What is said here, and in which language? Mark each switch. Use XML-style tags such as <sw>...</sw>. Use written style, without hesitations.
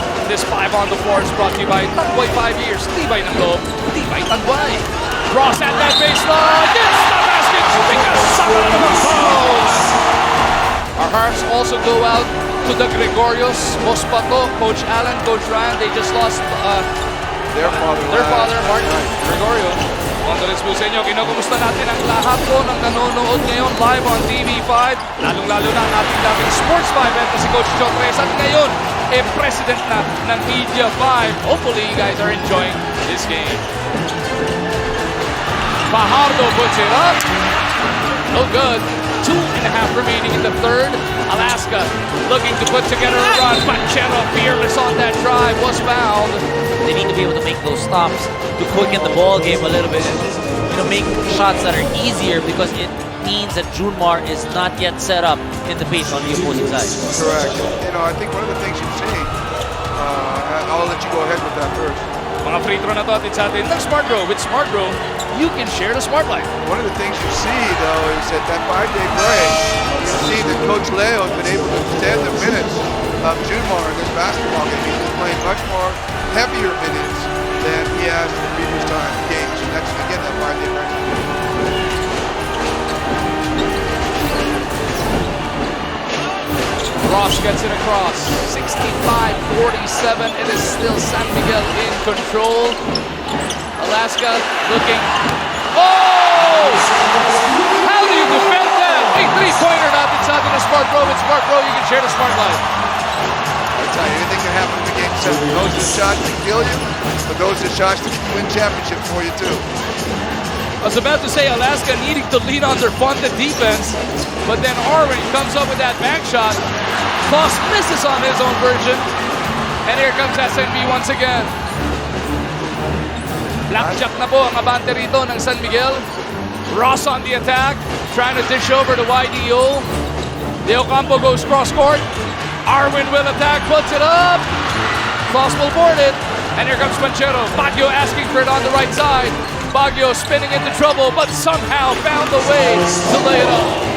<en>This 5 on the floor is brought to you by Tanboy 5 years.</en> <tl>Tibay ng loob, Tibay Tanboy.</tl> <en>Cross at that baseline. Gets the basket. Because someone of the fouls. Our hearts also go out to the Gregorios, Mospato, Coach Allen, Coach Ryan. They just lost their father,</en> <tl>Martin Gregorio. Condolence po sa inyo. Kinukumusta natin ang lahat po ng nanonood ngayon live on TV5. Lalong-lalo na ang ating dating Sports 5 at si Coach John Reyes. At ngayon, president na ng Media 5.</tl> <en>Hopefully, you guys are enjoying this game. Fajardo puts it up. No good. 2.5 remaining in the third. Alaska looking to put together a run. Banchero fearless on that drive. Was fouled. They need to be able to make those stops to quicken the ball game a little bit and make shots that are easier, because it means that Junmar is not yet set up in the pace on the opposing side. Correct. I think one of the things you've seen, I'll let you go ahead with that first.</en> <tl>Mga free throw na to atin sa atin ng Smart Grow.</tl> <en>With Smart Grow, you can share the smart life. One of the things you see, though, is that 5-day break, you see that Coach Leo has been able to extend the minutes of Junmar in this basketball game. He's been playing much more heavier minutes than he has in previous games. And that's, again, that 5-day break. Ross gets it across. 65-47. It is still San Miguel in control. Alaska looking. Oh! How do you defend that?</en> <tl>A three-pointer natin sa atin ng Smart Pro.</tl> <en>With Smart Pro, you can share the Smart Life. I tell you, anything can happen in the game 7. Those are the shots that kill you, but those are the shots that win championships for you too. I was about to say Alaska needing to lean on their funded defense, but then Arwin comes up with that bank shot. Foss misses on his own version, and here comes SNB once again.</en> <tl>Blackjack na po ang abante rito ng San Miguel.</tl> <en>Ross on the attack, trying to dish over to YDO. De Ocampo goes cross-court. Arwin will attack, puts it up. Foss will board it, and here comes Banchero. Baguio asking for it on the right side. Baguio spinning into trouble, but somehow found a way to lay it up.</en>